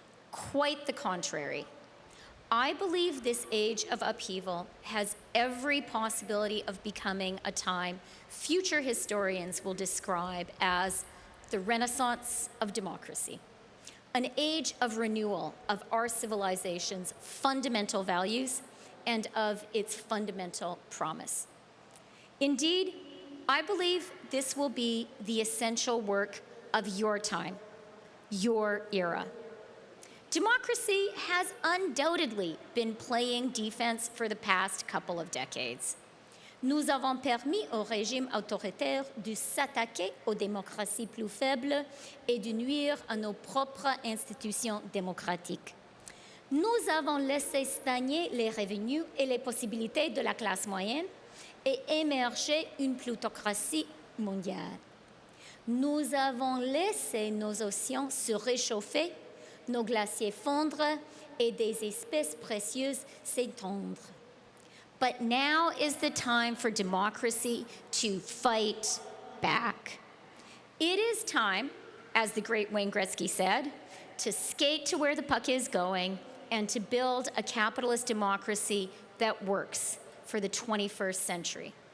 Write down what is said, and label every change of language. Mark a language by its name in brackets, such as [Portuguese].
[English] Quite the contrary. I believe this age of upheaval has every possibility of becoming a time future historians will describe as the Renaissance of democracy, an age of renewal of our civilization's fundamental values and of its fundamental promise. Indeed, I believe this will be the essential work of your time, your era. Democracy has undoubtedly been playing defense for the past couple of decades. [French] Nous avons permis au régime autoritaire de s'attaquer aux démocraties plus faibles et de nuire à nos propres institutions démocratiques. Nous avons laissé stagner les revenus et les possibilités de la classe moyenne et émerger une plutocratie mondiale. Nous avons laissé nos océans se réchauffer, nos glaciers fondre et des espèces précieuses s'étendre. [English] But now is the time for democracy to fight back. It is time, as the great Wayne Gretzky said, to skate to where the puck is going and to build a capitalist democracy that works for the 21st century.